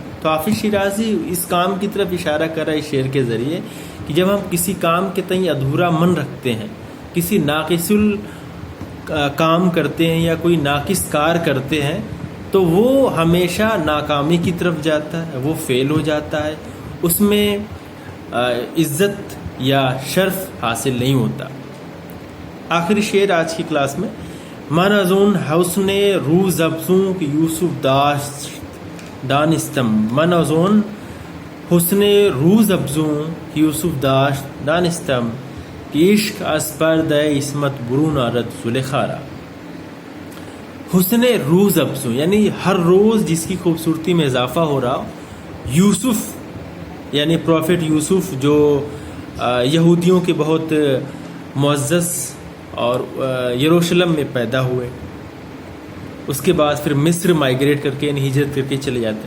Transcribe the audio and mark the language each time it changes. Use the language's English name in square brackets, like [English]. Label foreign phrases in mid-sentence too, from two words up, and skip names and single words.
[Urdu] تو حافظ شیرازی اس کام کی طرف اشارہ کر رہا ہے اس شعر کے ذریعے کہ جب ہم کسی کام کے تئیں ادھورا من رکھتے ہیں، کسی ناقص کام کرتے ہیں یا کوئی ناقص کار کرتے ہیں، تو وہ ہمیشہ ناکامی کی طرف جاتا ہے، وہ فیل ہو جاتا ہے، اس میں عزت یا شرف حاصل نہیں ہوتا. آخری شعر آج کی کلاس میں، [Persian] من از اون حسن روز افزوں کہ یوسف داشت دانستم، من از اون حسن روز افزوں کہ یوسف داشت دانستم کہ عشق از پردہ عصمت برون آرد زلیخا را. حسن روز افزوں [Urdu] یعنی ہر روز جس کی خوبصورتی میں اضافہ ہو رہا. یوسف یعنی پروفٹ یوسف جو یہودیوں کے بہت معزز اور یروشلم میں پیدا ہوئے، اس کے بعد پھر مصر مائیگریٹ کر کے یعنی ہجرت کر کے چلے جاتے ہیں.